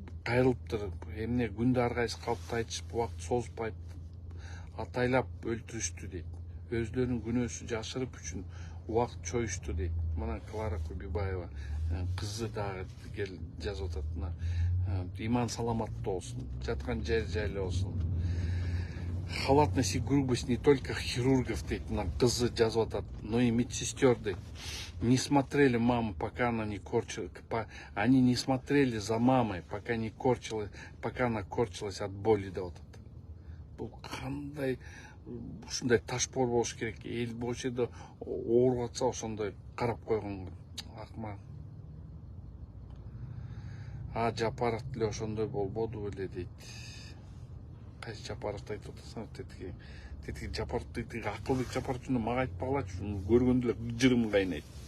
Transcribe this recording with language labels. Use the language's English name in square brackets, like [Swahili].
[Kyrgyz] Кайрылыптыр, эмне күндө ар кайсы калыпты айтышып, убакыт созбайт, атайлап өлтүрүштү дейт. Өздөрүнүн күнөөсүн жашырып үчүн убакыт чоюшту дейт. Мына Клара Кубибаева кызы дагы жазып атат, мына иман саламаттуу болсун, жаткан жер жайлы болсун. [Russian] Халатность и грубость не только хирургов, дейт, [Kyrgyz] мына кызы жазып атат, [Russian] но и медсестер, дейт. Не смотрели маму, пока она не корчилась. Они не смотрели за мамой, пока она корчилась от боли, [Kyrgyz] деп атат. Бул кандай ушундай ташпор болуш керек. Эл бул жерде ооруп атса ошондой карап койгон акмак. Жапаров деле ошондой болбоду беле, дейт. Кайсы Жапаровду айтып атасың? Тетиги Жапаровду, Акылбек Жапаровду мага айтпагылачы, көргөндө эле жырым кайнайт.